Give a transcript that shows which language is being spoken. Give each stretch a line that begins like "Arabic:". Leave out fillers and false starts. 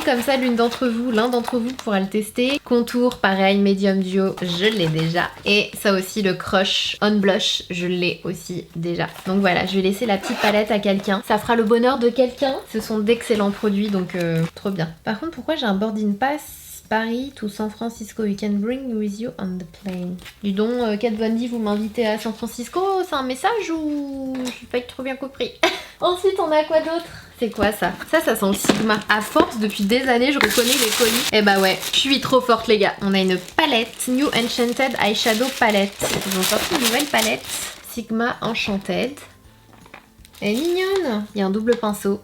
French: Comme ça, l'un d'entre vous pourra le tester. Contour, pareil, Medium Duo, je l'ai déjà. Et ça aussi, le Crush On Blush, je l'ai aussi déjà. Donc voilà, je vais laisser la petite palette à quelqu'un. Ça fera le bonheur de quelqu'un. Ce sont d'excellents produits, donc trop bien. Par contre, pourquoi j'ai un boarding pass Paris to San Francisco?
English: You can bring with you on the plane.
French: Dis donc, Kat Von D, vous m'invitez à San Francisco? C'est un message ou j'ai pas trop bien compris? Ensuite, on a quoi d'autre? C'est quoi ça? Ça sent le Sigma. À force, depuis des années, je reconnais les colis. Eh bah ouais, je suis trop forte les gars. On a une palette, New Enchanted Eyeshadow Palette. Ils ont sorti une nouvelle palette, Sigma Enchanted. Elle est mignonne. Il y a un double pinceau.